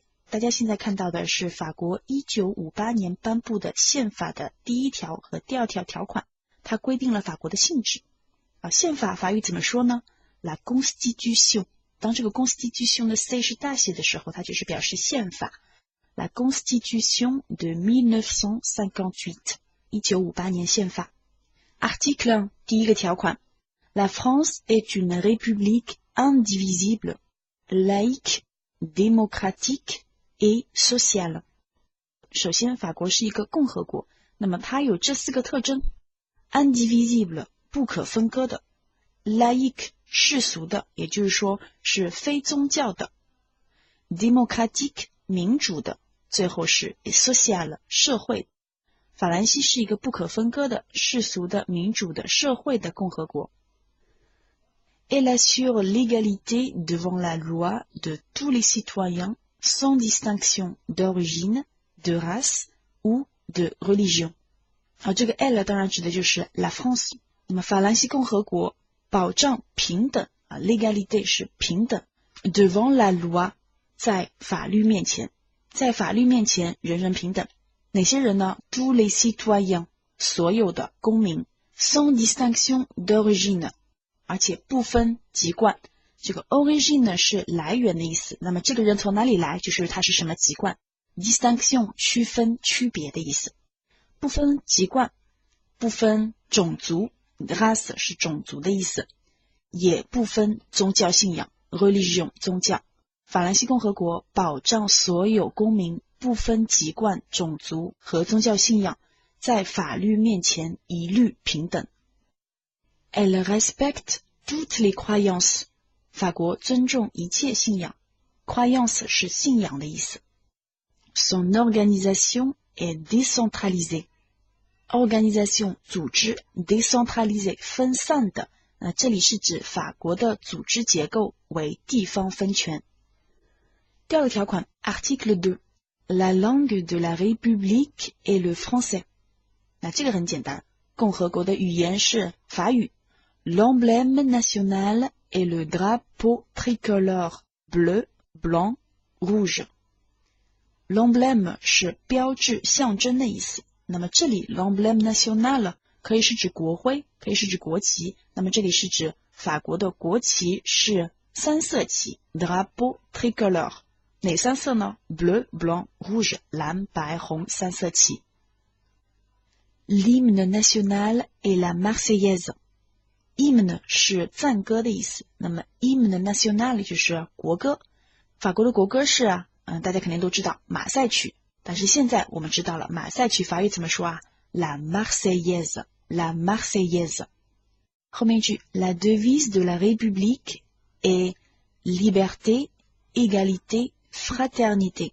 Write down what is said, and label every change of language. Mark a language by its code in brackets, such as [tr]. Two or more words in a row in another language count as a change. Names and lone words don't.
[zh] 大家现在看到的是法国1958年颁布的宪法的第1条和第2条条款，它规定了法国的性质。宪法法语怎么说呢？ [fr] La Constitution。 [zh] 当这个 Constitution 的 C 是大写的时候，它就是表示宪法。 [fr] La Constitution de 1958， [zh] 1958 年宪法。Article 1， 第1个条款 [fr] La France est une république indivisible, laïque, démocratique et sociale。 [zh] 首先，法国是一个共和国，那么它有这4个特征 ：indivisible 不可分割的 ，laïque 世俗的，也就是说是非宗教的 ，démocratique 民主的，最后是 social 社会。法兰西是一个不可分割的世俗的、民主的、社会的共和国。 [fr] Elle assure l'égalité devant la loi de tous les citoyens sans distinction d'origine, de race ou de religion。 [zh] 这个 elle 当然指的就是 [fr] la France。 [zh] 那么法兰西共和国保障平等l'égalité 是平等 [fr] devant la loi [zh] 在法律面前，在法律面前人人平等。哪些人呢？ [fr] tous les citoyens [zh] 所有的公民 [fr] sans distinction d'origine [zh] 而且不分籍贯。这个 origine 是来源的意思，那么这个人从哪里来，就是他是什么籍贯。distinction 区分区别的意思，不分籍贯，不分种族 race 是种族的意思，也不分宗教信仰 religion 宗教。法兰西共和国保障所有公民不分籍贯、种族和宗教信仰，在法律面前一律平等。 [fr] Elle respecte toutes les croyances。 [zh] 法国尊重一切信仰 croyance 是信仰的意思。 [fr] Son organisation est décentralisée。 [zh] organisation 组织 décentralisée 分散的，这里是指法国的组织结构为地方分权。第2个条款 [fr] Article 2 La langue de la République est le français。 [zh] 那这个很简单，共和国的语言是法语。 [fr] L'emblème national est le drapeau tricolore bleu, blanc, rouge。 [zh] L'emblème 是标志、象征的意思。那么这里 [fr] l'emblème national [zh] 可以是指国徽，可以是指国旗。那么这里是指法国的国旗是3色旗 [fr] drapeau tricolore。 [zh] 哪3色呢？ [fr] bleu, blanc, rouge [zh] 蓝、白、红3色旗。 [fr] L'hymne national est la Marseillaise。 [zh] hymne 是赞歌的意思，那么 [fr] hymne national [zh] 就是国歌。法国的国歌是大家肯定都知道马赛曲，但是现在我们知道了马赛曲法语怎么说啊？ [fr] La Marseillaise， La Marseillaise。 [zh] 后面一句 [fr] La devise de la République est liberté, égalité, fraternité。